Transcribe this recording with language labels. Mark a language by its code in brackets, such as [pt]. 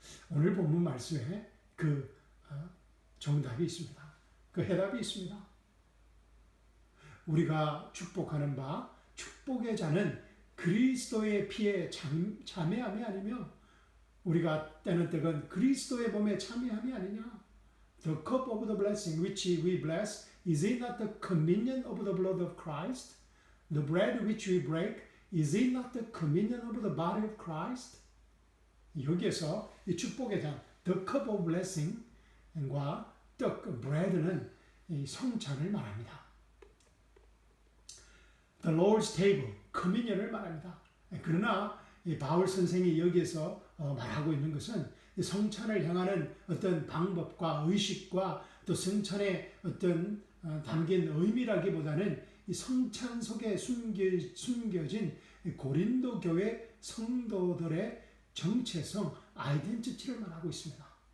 [ko] 오늘 본문 말씀에 그 정답이 있습니다. 그 해답이 있습니다. 우리가 축복하는 바 축복의 잔은 그리스도의 피에 참여함이 아니며 우리가 때는 때건 그리스도의 몸에 참여함이 아니냐. [en] The cup of the blessing which we bless, is it not the communion of the blood of Christ? The bread which we break, is it not the communion of the body of Christ? [ko] 여기에서 이 축복의 잔, [en] the cup of blessing [ko] 과 떡, bread는 이 성찬을 말합니다. [en] The Lord's table, communion을 [ko] 말합니다. 그러나 바울 선생이 여기에서 말하고 있는 것은 성찬을 향하는 어떤 방법과 의식과 또 성찬의 어떤 담긴 의미라기보다는 이 성찬 속에 숨겨진 고린도 교회 성도들의 정체성, 아이덴티티를 말하고 있습니다.